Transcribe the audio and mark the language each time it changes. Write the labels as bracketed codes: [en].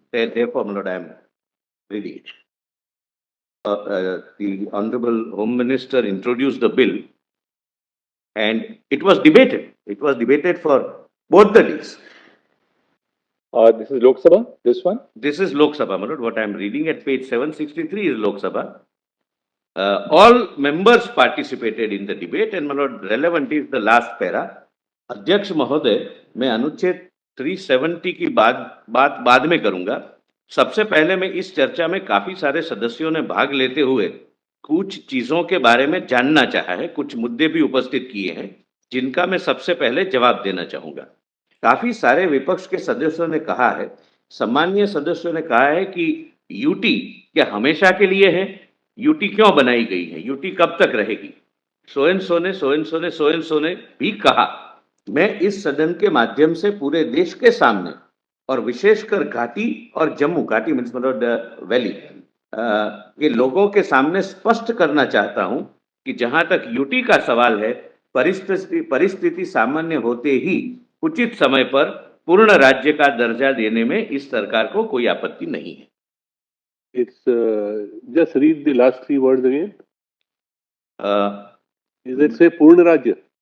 [en] Therefore, my lord, I am reading it. The Honorable Home Minister introduced the bill, and it was debated. It was debated for both the days. This is Lok Sabha, this one? This is Lok Sabha, my lord. What I am reading at page 763 is Lok Sabha. All members participated in the debate, and my lord, relevant is the last para. [hi] अध्यक्ष महोदय, मैं अनुच्छेद 370 की बात बाद में करूंगा. सबसे पहले मैं इस चर्चा में काफी सारे सदस्यों ने भाग लेते हुए कुछ चीजों के बारे में जानना चाहा है, कुछ मुद्दे भी उपस्थित किए हैं, जिनका मैं सबसे पहले जवाब देना चाहूंगा. काफी सारे विपक्ष के सदस्यों ने कहा है, सामान्य सदस्यों ने कहा है कि यूटी क्या हमेशा के लिए है, यूटी क्यों बनाई गई है, यूटी कब तक रहेगी. सोएन ने भी कहा, मैं इस सदन के माध्यम से पूरे देश के सामने और विशेषकर घाटी और जम्मू, घाटी मीन्स वैली के लोगों के सामने स्पष्ट करना चाहता हूं कि जहां तक यूटी का सवाल है, परिस्थिति सामान्य होते ही उचित समय पर पूर्ण राज्य का दर्जा देने में इस सरकार को कोई आपत्ति नहीं है. [en] It's just read the last 3 words again. Is it say [hi] पूर्ण राज्य?